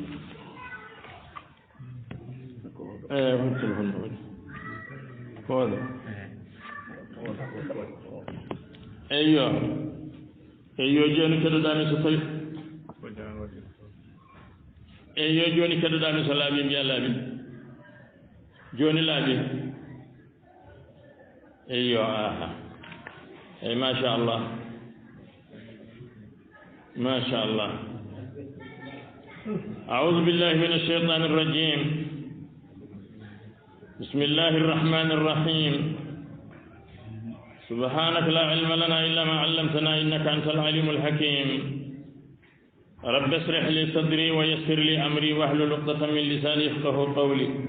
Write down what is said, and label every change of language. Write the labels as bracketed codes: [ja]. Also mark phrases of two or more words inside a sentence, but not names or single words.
[ff] hon téléphone o woɗɗi koɗo eyyo joni keɗoɗami so tawi eyyo joni keɗoɗami so laaɓi mbiya laaɓi joni laaɓi eyyo aha ey [ar] ما شاء الله ما شاء الله أعوذ بالله من الشيطان الرجيم بسم الله الرحمن الرحيم سبحانك لا علم لنا إلا ما علمتنا إنك أنت العليم الحكيم رب اشرح لي صدري ويسر لي أمري واحلل عقدة من لساني يفقهوا قولي